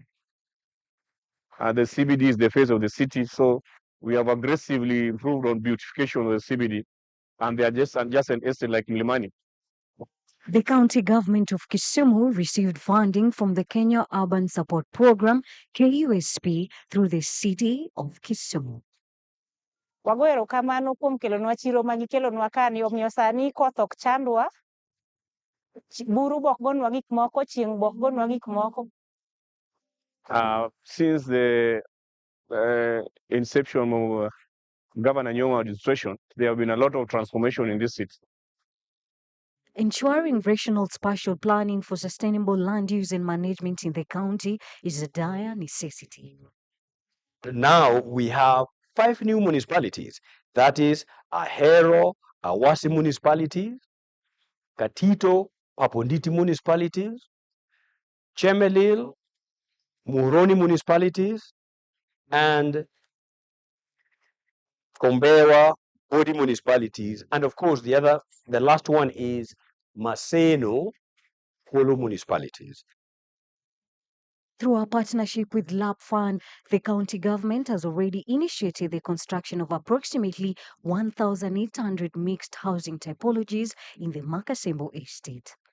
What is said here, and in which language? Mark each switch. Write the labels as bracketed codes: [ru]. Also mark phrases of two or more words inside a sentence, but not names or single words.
[en] The CBD is the face of the city, so we have aggressively improved on beautification of the CBD, and they are just an estate like Milimani. The county government of Kisumu received funding from the Kenya Urban Support Program, KUSP, through the city of Kisumu. [luo] Wago erokamano kuom kelonwa chiro ma gikelonwa kani, omiyo sani koth ok chandwa. Buru bok gonwa gik moko, chieng' bok gonwa gik moko. [en] Since the inception of Governor Nyong'o administration, there have been a lot of transformation in this city. Ensuring rational spatial planning for sustainable land use and management in the county is a dire necessity. Now we have 5 new municipalities. That is Ahero, Awasi municipalities, Katito, Paponditi municipalities, Chemelil, Muroni municipalities, and Kombewa, Bodi municipalities. And of course, the last one is Maseno, Polo municipalities. Through our partnership with LAP Fund, the county government has already initiated the construction of approximately 1,800 mixed housing typologies in the Makasembo estate.